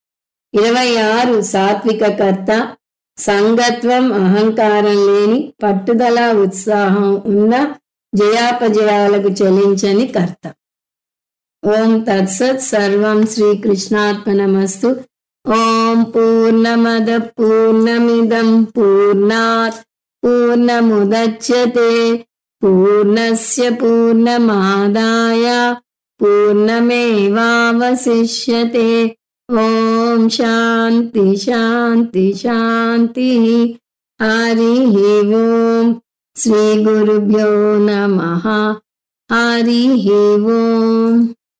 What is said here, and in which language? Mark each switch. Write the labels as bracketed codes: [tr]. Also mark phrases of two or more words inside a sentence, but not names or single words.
[te] 26 సాత్విక కర్త, సంగత్వం, అహంకారం లేని, పట్టుదల, ఉత్సాహం ఉన్న, జయాపజయాలకు చెలించని కర్త. [sa] ఓం తత్సత్. సర్వం శ్రీకృష్ణార్పణమస్తు. ఓం పూర్ణమద పూర్ణమిదం పూర్ణాత్ పూర్ణముదచ్యతే పూర్ణస్య పూర్ణమాదాయ పూర్ణమేవావశిష్యతే. ఓం శాంతి శాంతి శాంతి. హరి ఓం. శ్రీ గురుభ్యో నమః. హరి ఓం.